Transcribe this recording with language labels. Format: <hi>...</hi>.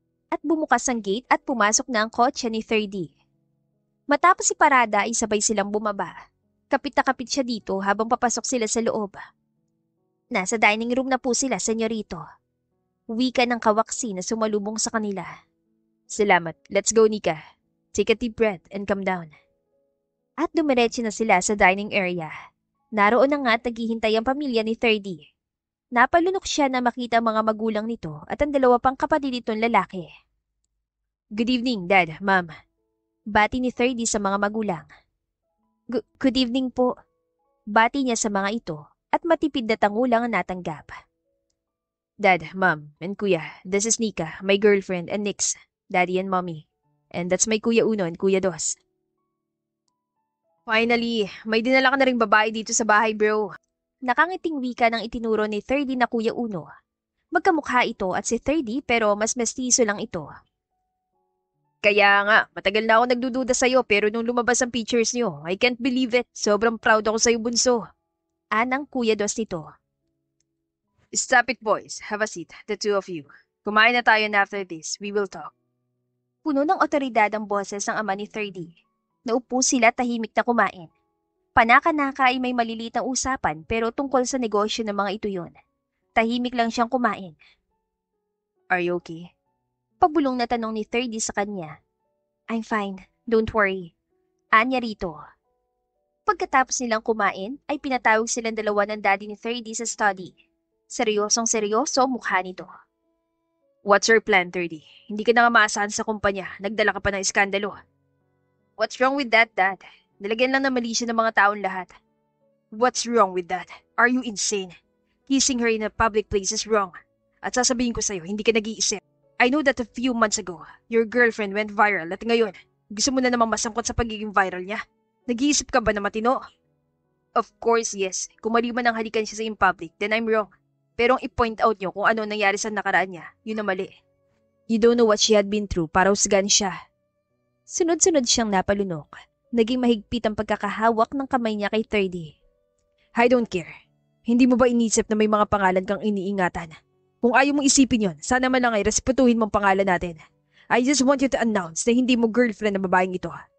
<tl>At bumukas ang gate at pumasok na ang kotse ni 30. Matapos iparada ay sabay silang bumaba. Kapit na kapit siya dito habang papasok sila sa loob. Nasa dining room na po sila, senyorito. Wika ng kawaksi na sumalubong sa kanila. Salamat.</tl> <en>Let's go, Nika. Take a deep breath and come down.</en> <tl>At dumiretso na sila sa dining area. Naroon na nga at naghihintay ang pamilya ni 30. Napalunok siya na makita ang mga magulang nito at ang dalawa pang kapatid nitong lalaki.</tl> <en>Good evening, Dad, Ma'am.</en> <tl>Bati ni 30 sa mga magulang.</tl> <en>Good evening</en> <tl>po. Bati niya sa mga ito at matipid na tangulang ang natanggap.</tl> <en>Dad, Mom, and Kuya, this is Nika, my girlfriend, and Nix, Daddy and Mommy. And that's my Kuya Uno and Kuya Dos.</en> <tl>Finally, may dinala ka na ring babae dito sa bahay, bro. Nakangiting wika ng itinuro ni 30 na Kuya Uno. Magkamukha ito at si 30 pero mas mestizo lang ito. Kaya nga, matagal na ako nagdududa sa'yo pero nung lumabas ang pictures niyo,</tl> <en>I can't believe it.</en> <tl>Sobrang proud ako sa'yo, bunso. Anang Kuya Dos nito.</tl> <en>Stop it, boys. Have a seat, the two of you.</en> <tl>Kumain na tayo</tl> <en>and after this, we will talk.</en> <tl>Puno ng otoridad ang boses ng ama ni 30. Naupo sila tahimik na kumain. Panaka-naka ay may maliliit na usapan pero tungkol sa negosyo ng mga ito yun. Tahimik lang siyang kumain.</tl> <en>Are you okay?</en> <tl>Pabulong na tanong ni 30 sa kanya.</tl> <en>I'm fine, don't worry.</en> <tl>Anya rito. Pagkatapos nilang kumain, ay pinatawag silang dalawa ng daddy ni 30 sa study. Seryosong seryoso mukha nito.</tl> <en>What's your plan,</en> <tl>30? Hindi ka na nga maasahan sa kumpanya. Nagdala ka pa ng iskandalo.</tl> <en>What's wrong with that, Dad?</en> <tl>Nilagyan lang ng malisya ng mga taon lahat.</tl> <en>What's wrong with that? Are you insane? Kissing her in a public place is wrong.</en> <tl>At sasabihin ko sa'yo, hindi ka nag-iisip.</tl> <en>I know that a few months ago, your girlfriend went viral</en> <tl>at ngayon, gusto mo na namang masangkot sa pagiging viral niya. Nag-iisip ka ba na matino?</tl> <en>Of course, yes.</en> <tl>Kung mali man ang halikan siya sa in public,</tl> <en>then I'm wrong.</en> <tl>Pero ang i-point out niyo kung ano nangyari sa nakaraan niya, yun na mali.</tl> <en>You don't know what she had been through</en> <tl>para husgan siya. Sunod-sunod siyang napalunok. Naging mahigpit ang pagkakahawak ng kamay niya kay 30.</tl> <en>I don't care.</en> <tl>Hindi mo ba inisip na may mga pangalan kang iniingatan? Kung ayaw mong isipin yon, sana man lang ay respetuhin mong pangalan natin.</tl> <en>I just want you to announce</en> <tl>na hindi mo girlfriend na babaeng ito.</tl>